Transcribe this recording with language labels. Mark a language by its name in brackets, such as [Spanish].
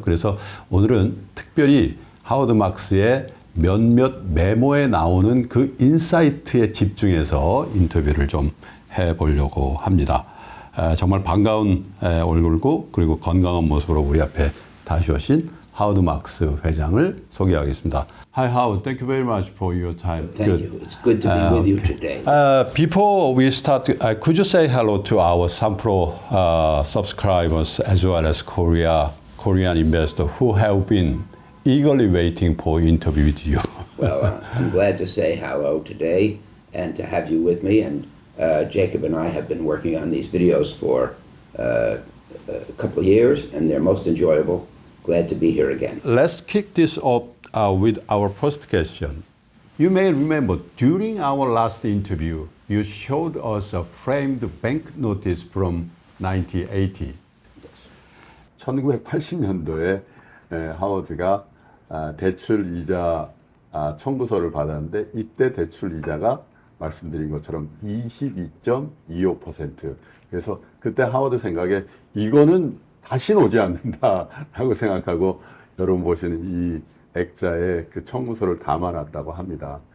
[Korean] 그래서 오늘은 특별히 하워드 막스의 몇몇 메모에 나오는 그 인사이트에 집중해서 인터뷰를 좀 해보려고 합니다. 정말 반가운 얼굴고 그리고 건강한 모습으로 우리 앞에 다시 오신 하워드 막스 회장을 소개하겠습니다. [English] Hi Howard, thank you very much for your time. Thank you. It's good to be with you today. Before we start, could you say hello to our Sampro subscribers as well as Korean investors who have been eagerly waiting for interview with you? Well, I'm glad to say hello today and to have you with me. And Jacob and I have been working on these videos for a couple of years, and they're most enjoyable. Glad to be here again. Let's kick this off with our first question. You may remember during our last interview, you showed us a framed bank notice from 1980. [Korean] 1980년도에 하워드가 대출 이자 청구서를 받았는데, 이때 대출 이자가 말씀드린 것처럼 22.25%. 그래서 그때 하워드 생각에 이거는 다시는 오지 않는다라고 생각하고 여러분 보시는 이 액자에 그 청구서를 담아놨다고 합니다.